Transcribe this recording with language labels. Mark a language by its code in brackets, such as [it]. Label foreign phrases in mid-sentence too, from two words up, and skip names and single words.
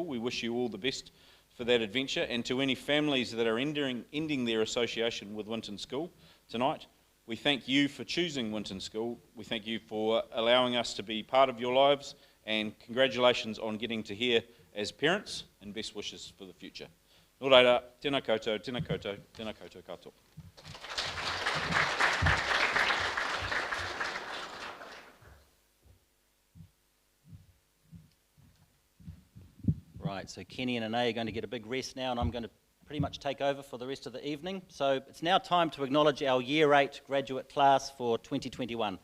[en] We wish you all the best for that adventure. And to any families that are ending their association with Winton School tonight, we thank you for choosing Winton School. We thank you for allowing us to be part of your lives, and congratulations on getting to here as parents, and best wishes for the future. [mi] Nō reira, tēnā koutou, tēnā koutou, tēnā koutou katoa. [en] Right, so Kenny and Anae are going to get a big rest now, and I'm going to pretty much take over for the rest of the evening. So it's now time to acknowledge our Year 8 graduate class for 2021.